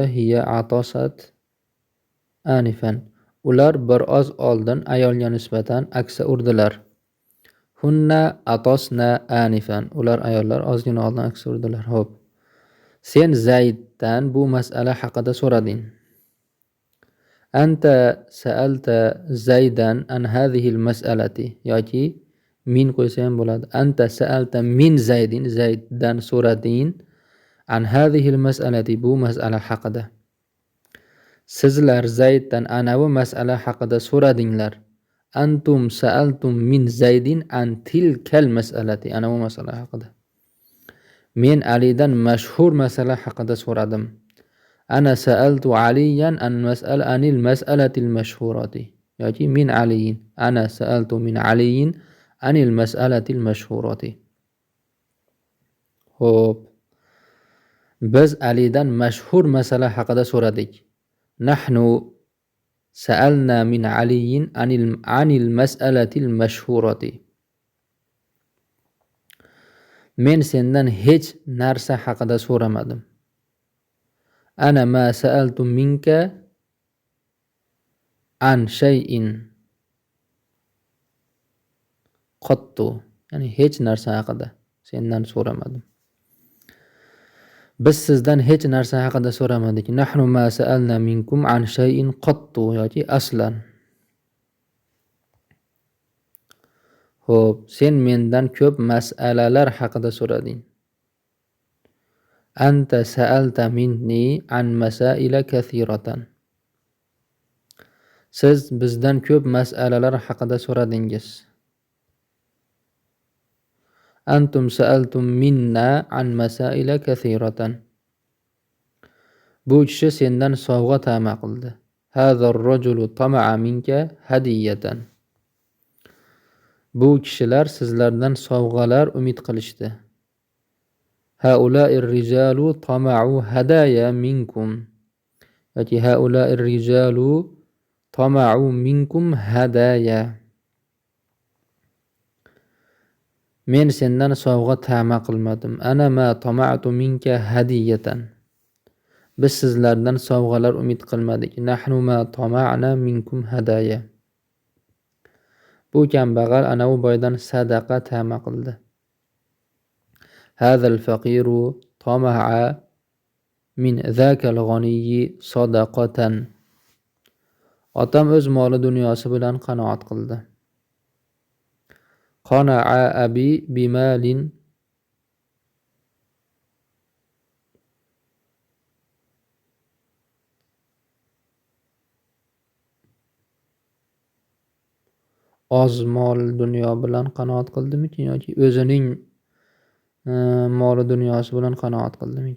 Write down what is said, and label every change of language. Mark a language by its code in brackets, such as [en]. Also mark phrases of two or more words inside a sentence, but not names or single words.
[ar] هي عطست آنفا. [uz] Ular biroz oldin ayolga nisbatan aksa urdilar. [ar] هن عطسن آنفا. [uz] Ular ayollar ozgina oldin aksa urdilar. Xo'p. Sen Zayddan bu masala haqida so'rading. [ar] أنت سألت زيدا عن هذه المسألة [uz] yoki min qo'ysa ham bo'ladi. [ar] أنت سألت من [uz] Zayddan so'rading [ar] عن هذه المسألة [uz] bu masala haqida. Sizlar Zayddan anavi masala haqida so'radinglar. [ar] أنتم سألتم من زيد عن تلك المسألة [uz] anavi masala haqida. Men Alidan mashhur masala haqida so'radim. [ar] أنا سألت عليا عن المسألة المشهورة. Yoki من علي. أنا سألت من علي عن المسألة المشهورة. [uz] Xo'p. Biz Alidan mashhur masala haqida so'radik. [ar] نحن سألنا من علي عن المسألة المشهورة. [uz] Men sendan hech narsa haqida so'ramadim. [ar] أنا ما سألت منك عن شيء قط. [uz] Ya'ni hech narsa haqida sendan so'ramadim. Biz sizdan hech narsa haqida so'ramadik. [ar] نحن ما سألنا منكم عن شيء قط yoki أصلا. [uz] Xo'p, sen mendan ko'p masalalar haqida so'rading. [ar] أنت سألت مني عن مسائل كثيرة. [uz] Siz bizdan ko'p masalalar haqida so'radingiz. [ar] أنتم سألتم منا عن مسائل كثيرة. [uz] Bu kishi sendan sovg'a ta'ma qildi. [ar] هذا الرجل طمع منك هدية. [uz] Bu kishilar sizlardan sovg'alar umid qilishdi. [ar] هؤلاء الرجال طمعوا هدايا منكم. Yoki هؤلاء الرجال طمعوا منكم هدايا. [uz] Men sendan sovg'a ta'ma qilmadim. [ar] أنا ما طمعت منك هدية. [uz] Biz sizlardan sovg'alar umid qilmadik. [ar] نحن ما طمعنا منكم هدايا. [uz] Bu kambag'al anavi boydan sadaqa ta'ma qildi. [ar] هذا الفقير طمع من ذاك الغني صدقة. [uz] Otam o'z moli dunyosi bilan qanoat qildi. [ar] قنع أبي بمال [uz] oz mol dunyo bilan qanoat qildimikin yoki o'zining moli dunyosi bilan qanoat qildimikin?